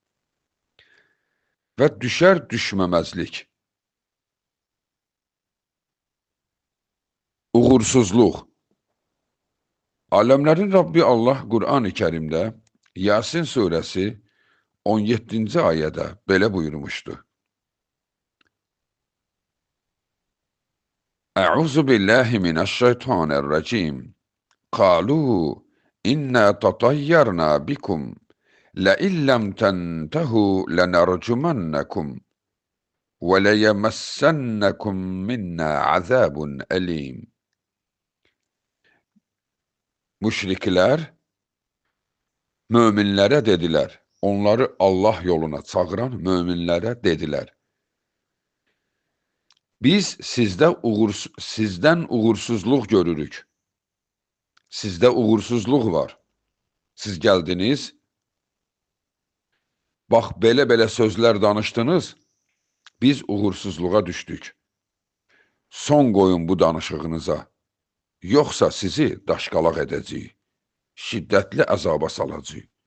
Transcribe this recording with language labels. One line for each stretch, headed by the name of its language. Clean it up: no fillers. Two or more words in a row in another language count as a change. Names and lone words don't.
Azerbaijani: Və düşər düşməməzlik, uğursuzluq. Aləmlərin Rabbi Allah Qur'an-ı Kərimdə Yasin surəsi 17-ci ayədə belə buyurmuşdu.
Arabic: أعوذ بالله من الشيطان الرجيم. قالوا إنا تطيرنا بكم لئن لم تنتهوا لنرجمنكم وليمسنكم منا عذاب أليم.
Azerbaijani: Müşriklər möminlərə dedilər, onları Allah yoluna çağıran möminlərə dedilər, biz sizdən uğursuzluq görürük, sizdə uğursuzluq var, siz gəldiniz, bax belə sözlər danışdınız, biz uğursuzluğa düşdük, son qoyun bu danışığınıza, yoxsa sizi daşqalaq edəcəyik, şiddətli əzaba salacaq.